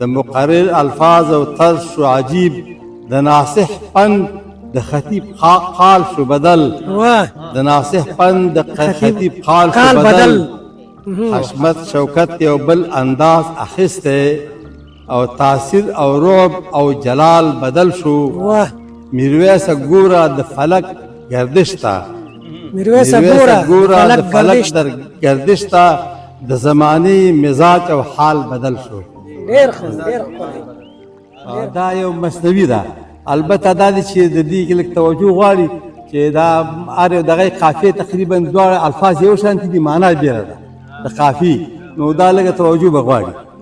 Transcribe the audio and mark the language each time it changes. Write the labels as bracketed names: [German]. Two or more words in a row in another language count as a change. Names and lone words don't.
[Pashto] د مقرر الفاظ او طرز شو عجیب د ناصح پند د خطیب قال شو بدل د ناصح پند د خطیب قال شو بدل حشمت شوکت یو بل انداز اخیسته او تاثیر او رعب او جلال بدل شو میرویس ګوره د فلک گردش تا میرویس ګوره د فلک در گردش تا د زمانه مزاج او حال بدل شو. ډیر ښه ډیر ښه. دا یو مثنوي ده، البته دا دی چې د دې کې لږ توجه غواړي چې دا هر یو دغه قافیې تقریبا دواړه الفاظ یو شانتي دي، معنا بېله ده د قافیې، نو دا لږه توجه به غواړي.